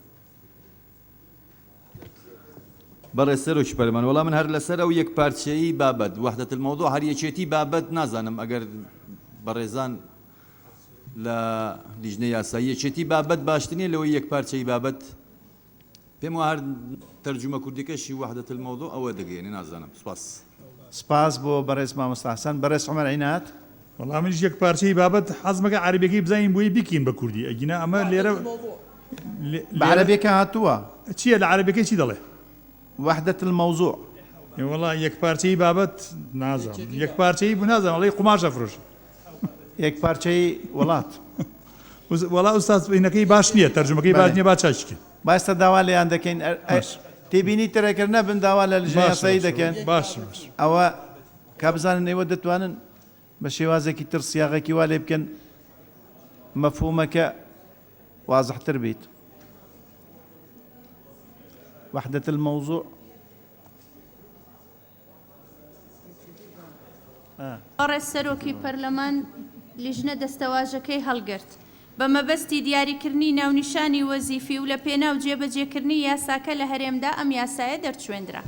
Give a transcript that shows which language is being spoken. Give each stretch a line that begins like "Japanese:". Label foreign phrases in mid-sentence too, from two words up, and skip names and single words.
Central Kurdish: بەڕێ سەرۆکی پەرلەمان وەڵام من هەر لەسەر ئەو یەک پارچەیی بابەت
Arabic: وحدەت المەوضوع
Central Kurdish: هەر یەکێتی بابەت نازانم ئەگەر بەڕێزان لە لیژنەی یاسایی یەکێتی بابەت باشترینە لەوەی یەک پارچەی بابەت پێم وایە هەر تەرجمە کوردیەکەشی
Arabic: وحدەت المەوضوع
Central Kurdish: ئەوە دەگەیەنێ نازانم سپاس بۆ بەڕێز مامۆستا حەسەن بەڕێز عومەر عینات وەڵام منیش یەک پارچەی بابەت حەزمەکە عەربیەکەی بزانین بۆی بیکەین بە کوردی ئەگینە ئەمە لێرە بە عەربیەکە هاتووە چییە لە عەربیەکەی چی دەڵێ
Arabic: وحدة الموضوع
Central Kurdish: والله یەک پارچەی بابەت نازانم یەک پارچەی بوو نازانم وەڵی قوماشە فرۆش یەک پارچەی وڵات وەڵا ئوستاز بینەکەی باش نییە تەرجمەکەی باش نییە با چاچکە باشتە داوا لێیان دەکەین تێبینی تەرەکرد نەبن داوا لە لژنەی یاسایی دەکەن باش ئەوە کا بزانن ئێوە دەتوانن بە شێوازێکی تر سیاغێکی وا لێ بکەن مەفهومەکە واضحتر بیت
Arabic: وحدة الموضوع
Central Kurdish: بەڕێز سەرۆکی پەرلەمان لیژنە دەستەواژەکەی هەڵگرت بە مەبەستی دیاریکردنی ناونیشانی وەزیفی و لە پێناو جێبەجێکردنی یاساکە لە هەرێمدا ئەم یاسایە دەرچوێندرا